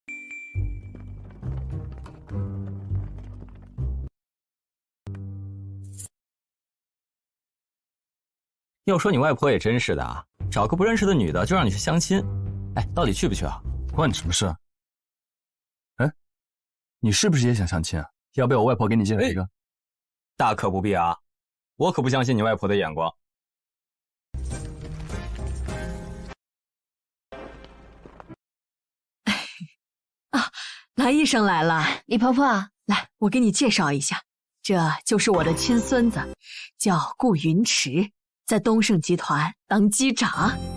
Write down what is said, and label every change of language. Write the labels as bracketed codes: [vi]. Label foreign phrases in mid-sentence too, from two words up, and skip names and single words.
[zh] 要說你外婆也真是的啊，找個不認識的女的就讓你去相親，哎，到底去不去啊？關你什麼事啊？哎，你是不是也想相親啊？要不要我外婆給你介紹一個？大可不必啊，我可不相信你外婆的眼光。啊，藍醫生來了，李婆婆，來，我給你介紹一下，這就是我的親孫子，叫顧雲池，在東盛集團當機長。